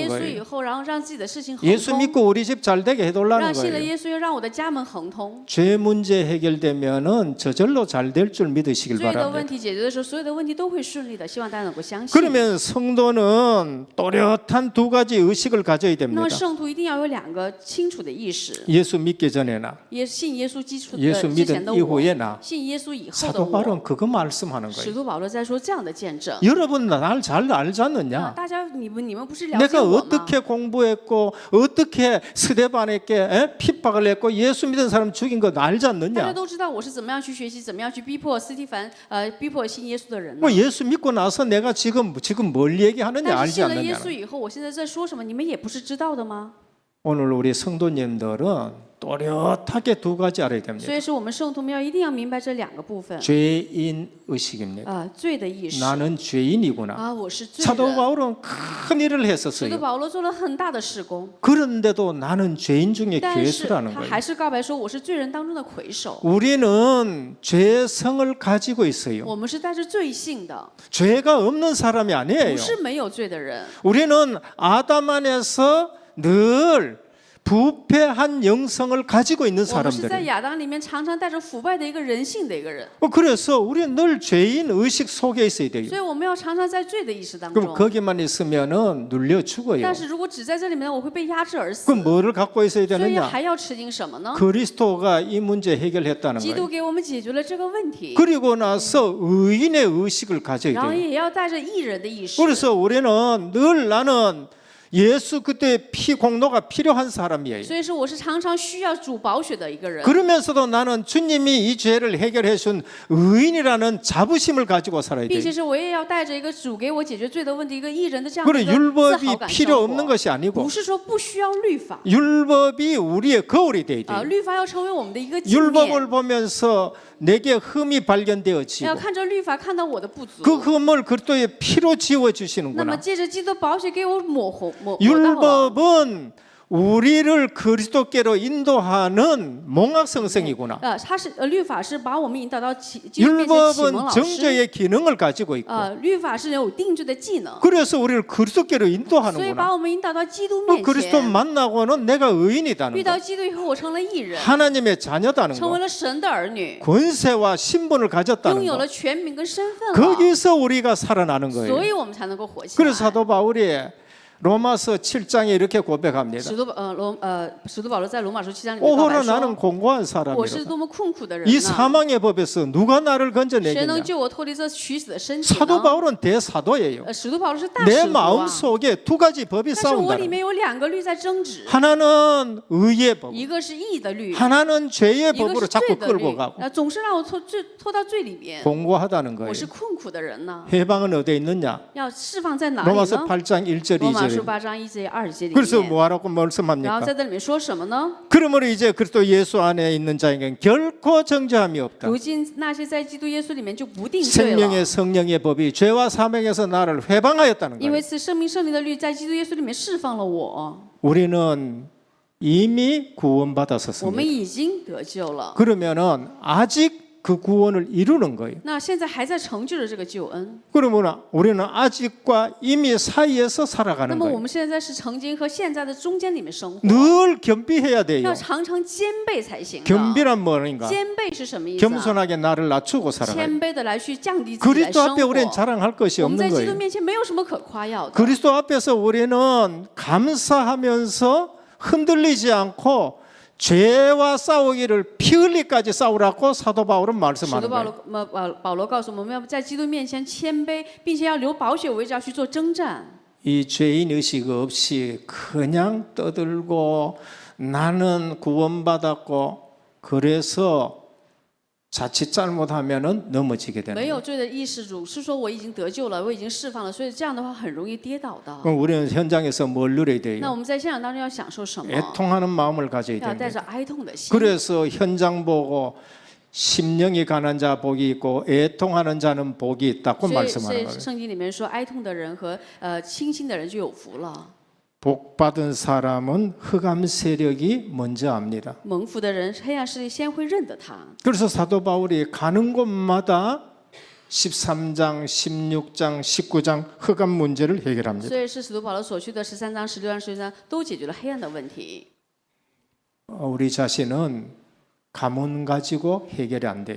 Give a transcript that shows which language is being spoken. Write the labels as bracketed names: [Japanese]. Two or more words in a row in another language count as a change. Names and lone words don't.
[Chinese] 耶稣以 [Korean] 거예요. [Chinese] 后，然后让自己的事情亨 [Korean] 예수 [Chinese] 通， [Korean] 믿고 우리 집 잘 되게 해달라는 [Chinese] 让信了 [Korean] 거예요. [Chinese] 耶稣又让我的家门亨通。 [Korean] 죄 문제 해결되면은 저절로 잘 될 줄 믿으시길 [Chinese] 罪的问 [Korean] 바랍니다. [Chinese] 题解决的时候，所有的问题都会顺利的，希望大家能够相信。 [Korean] 그러면 성도는 또렷한 두 가지 의식을 가져야 [Chinese] 那 [Korean] 됩니다. [Chinese] 么圣徒一定要有两个清楚的意识： [Korean] 예수 믿기 전에나 [Chinese] 信耶稣基础 [Korean] 예수 [Chinese] 之前 [Korean] 믿은 [Chinese] 的我， [Korean] 이후에나 [Chinese] 信耶稣以后的 [Korean] 사도 [Chinese] 我。 [Korean] 바울은 그거 말씀하는 [Chinese] 使 [Korean] 거예요. [Chinese] 徒保罗在说这样的见证。 [Korean] 여러분 날 잘 알지 [Chinese] 啊 [Korean] 않느냐? [Chinese] 大家你们不是了解 [Korean] 내가 [Chinese] 我吗？ [Korean] 어떻게 공부했고 어떻게 스데반에게 핍박을 했고 예수 믿은 사람 죽인 거 알지 [Chinese] 大家 [Korean] 않느냐? [Chinese] 都知道我是怎么样去学习，怎么样去逼迫斯蒂凡，逼迫信耶稣的人呢 [Korean] 뭐 ？ 예수 믿고 나서 내가 지금 뭘 얘기하느냐 [Chinese] 但是 [Korean] 알지 [Chinese] 信了耶 [Korean] 않느냐? [Chinese] 稣以后，我现在在说什么，你们也不是知道的吗？ [Korean] 오늘 우리 성도님들은 또렷하게 두 가지 알아야 [Chinese] 所 [Korean] 됩니다. [Chinese] 以是我们圣徒们一定要明白这两个部分。 [Korean] 죄인 의식입니다. [Chinese] 罪的意识 [Korean] 나는 죄인이구나. [Chinese] 我是罪 [Korean] 사도 [Chinese] 人。 [Korean] 바울은 큰 일을 [Chinese] 使徒 [Korean] 했었어요. [Chinese] 保罗做了很大的事工， [Korean] 그런데도 나는 죄인 중에 [Chinese] 但是 [Korean] 괴수라는 [Chinese] 他 [Korean] 거예요. [Chinese] 还是告白说我是罪人当中的魁首。 [Korean] 우리는 죄성을 가지고 있어요. [Chinese] 我们是带着罪性的， [Korean] 죄가 없는 사람이 [Chinese] 不 [Korean] 아니에요. [Chinese] 是没有罪的人。 [Korean] 우리는 아담 안에서 늘 부패한 영성을 가지고 있는 [Chinese] 我们是在 [Korean] 사람들이에요. [Chinese] 亚当里面常常带着腐败的一个人性的一个人， [Korean] 그래서 우리는 늘 죄인 의식 속에 있어야 돼요. [Chinese] 所以我们要常常在罪的意识当 [Korean] 그럼 [Chinese] 中。 [Korean] 거기만 있으면은 눌려 죽어요. [Chinese] 但是如果只在这里面，我会被压制而死。 [Korean] 그럼 뭐를 갖고 있어야 [Chinese] 所以 [Korean] 되느냐? [Chinese] 还要吃紧什么呢？ [Korean] 그리스도가 이 문제 해결했다는 [Chinese] 基督 [Korean] 거예요. [Chinese] 给我们解决了这个问题， [Korean] 그리고 나서 의인의 의식을 가져야 [Chinese] 然后 [Korean] 돼요. [Chinese] 也要带着义人的意识。 [Korean] 그래서 우리는 늘 나는 예수 그때 피 공로가 필요한 사람이에요. [Chinese] 所以说，我是常常需要主宝血的一个人。 [Korean] 그러면서도 나는 주님이 이 죄를 해결해 준 의인이라는 자부심을 가지고 살아야 [Chinese] 并 [Korean] 돼요. [Chinese] 且是我也要带着一个主给我解决罪的问题，一个义人的这样的 [Korean] 그리고 [Chinese] 一个自 [Korean] 율법이 [Chinese] 豪感 [Korean] 필요 [Chinese] 生 [Korean] 없는 [Chinese] 活。 [Korean] 것이 아니고 [Chinese] 不是说不需要律法， [Korean] 율법이 우리의 거울이 돼야 돼요. [Chinese] 律法要成为我们的一个镜 [Korean] 율법을 [Chinese] 面。 [Korean] 보면서 내게 흠이 [Chinese] 要 [Korean] 발견되어지고 [Chinese] 看着律法，看到我的不足。 [Korean] 그 흠을 그리스도의 피로 [Chinese] 那么 [Korean] 지워주시는구나. [Chinese] 借着基督宝血给我抹红抹到了。 [Korean] 율법은 우리를 그리스도께로 인도하는 몽학성생이구나. [Chinese] 它是律法是把我们引导到基督面前启蒙 [Korean] 율법은 [Chinese] 老师。 [Korean] 정죄의 기능을 가지고 있고 [Chinese] 律法是有定罪的技能， [Korean] 그래서 우리를 그리스도께로 [Chinese] 所以 [Korean] 인도하는구나. [Chinese] 把我们引导到基督 [Korean] 그 [Chinese] 面 [Korean] 그리스도 [Chinese] 前。 [Korean] 만나고는 내가 [Chinese] 遇 [Korean] 의인이다는 [Chinese] 到 [Korean] 거. [Chinese] 基督以后，我成了义人， [Korean] 하나님의 자녀다는 [Chinese] 成为 [Korean] 거. [Chinese] 了神的儿女， [Korean] 권세와 신분을 [Chinese] 拥 [Korean] 가졌다는 [Chinese] 有 [Korean] 거. [Chinese] 了权柄跟身份了， [Korean] 거기서 우리가 살아나는 [Chinese] 所 [Korean] 거예요. [Chinese] 以我们才能够活起 [Korean] 그래서 [Chinese] 来。 [Korean] 사도 바울이 로마서 7장에 이렇게 고백합니다. [Chinese] 使徒保罗在罗马书7章里面告白 [Korean] 오호라 나는 [Chinese] 说 [Korean] 공고한 ：“ [Chinese] 我是 [Korean] 사람이라. [Chinese] 多么困苦的人 [Korean] 이 [Chinese] 呢！ [Korean] 사망의 법에서 누가 나를 [Chinese] 谁能 [Korean] 건져내겠냐? [Chinese] 救我脱离这取死的身体 [Korean] 사도 [Chinese] 呢？” [Korean] 바울은 대사도예요. [Chinese] 使徒保罗是大 [Korean] 내 [Chinese] 使徒 [Korean] 마음 [Chinese] 啊， [Korean] 속에 두 가지 법이 [Chinese] 但是我 [Korean] 싸운다. [Chinese] 里面有两个律在争执， [Korean] 하나는 의의 법, [Chinese] 一个是义的律， [Korean] 하나는 죄의 [Chinese] 一个 [Korean] 법으로 [Chinese] 是罪 [Korean] 자꾸 [Chinese] 的律 [Korean] 끌고 ，가고 [Chinese] 总是让我拖到罪里边。 [Korean] 공고하다는 [Chinese] 我 [Korean] 거예요. [Chinese] 是困苦的人呢， [Korean] 해방은 어디에 있느냐? [Chinese] 要释放在哪里 [Korean] 로마서 [Chinese] 呢？ [Korean] 8장 1절 [Chinese] 罗马书 [Korean] 2절에. [Chinese] 8章1节2节里 [Korean] 그래서 [Chinese] 面， [Korean] 뭐하라고 [Chinese] 然后 [Korean] 말씀합니까? [Chinese] 在这里面说什么呢？ [Korean] 그러므로 이제 그리스도 예수 안에 있는 자에게는 결코 정죄함이 없다. [Chinese] 如今那些在基督耶稣里面就不定罪了， [Korean] 생명의 성령의 법이 죄와 사명에서 나를 회방하였다는 [Chinese] 因为 [Korean] 거예요. [Chinese] 此生命圣灵的律在基督耶稣里面释放了我， [Korean] 우리는 이미 [Chinese] 我们 [Korean] 구원받았었습니다. [Chinese] 已经得救了。 [Korean] 그러면은 아직 그 구원을 이루는 거예요. [Chinese] 那现在还在成就着这个救恩， [Korean] 그러면 우리는 아직과 이미 사이에서 [Chinese] 那 [Korean] 살아가는 [Chinese] 么我 [Korean] 거예요. [Chinese] 们现在是曾经和现在的中间里面生活， [Korean] 늘 겸비해야 돼요. [Chinese] 要常常兼备才行的。 [Korean] 겸비란 뭐인가? [Chinese] 兼备是什么意思啊？ [Korean] 겸손하게 나를 낮추고 살아가요. [Chinese] 谦卑的来去降低自己来 [Korean] 그리스도 [Chinese] 生 [Korean] 앞에 우리는 [Chinese] 活。 [Korean] 자랑할 것이 [Chinese] 我们在 [Korean] 없는 [Chinese] 基督 [Korean] 거예요. [Chinese] 面前没有什么可夸耀的。 [Korean] 그리스도 앞에서 우리는 감사하면서 흔들리지 않고 죄와 싸우기를 피 흘리까지 싸우라고 사도 바울은 [Chinese] 使徒 [Korean] 말씀하는 [Chinese] 保 [Korean] 거예요. [Chinese] 罗保罗告诉我们，要在基督面前谦卑，并且要流宝血为证去做征战。 [Korean] 이 죄인 의식 없이 그냥 떠들고 나는 구원받았고 그래서 자칫 잘못하면은 넘어지게 되는 [Chinese] 没 [Korean] 거예요. [Chinese] 有罪的意识，主是说我已经得救了，我已经释放了，所以这样的话很容易跌倒的。 [Korean] 그럼 우리는 현장에서 뭘 누려야 [Chinese] 那 [Korean] 돼요? [Chinese] 我们在现场当中要享受什么？ [Korean] 애통하는 마음을 가져야 [Chinese] 要带 [Korean] 됩니다. [Chinese] 着哀痛的心。 [Korean] 그래서 현장 보고 심령이 가난 자 복이 있고 애통하는 자는 복이 있다고 [Chinese] 所以 [Korean] 말씀하는 거예요. [Chinese] 圣经里面说，哀痛的人和清心的人就有福了。 [Korean] 복 받은 사람은 흑암 세력이 먼저 압니다. [Chinese] 蒙福的人，黑暗势力先会认得他。 [Korean] 그래서 사도 바울이 가는 곳마다 13장, 16장, 19장 흑암 문제를 해결합니다. [Chinese] 所以是使徒保罗所去的13章、16章、17章都解决了黑暗的问题。 [Korean] 우리 자신은 가문 가지고 해결이 안 돼요.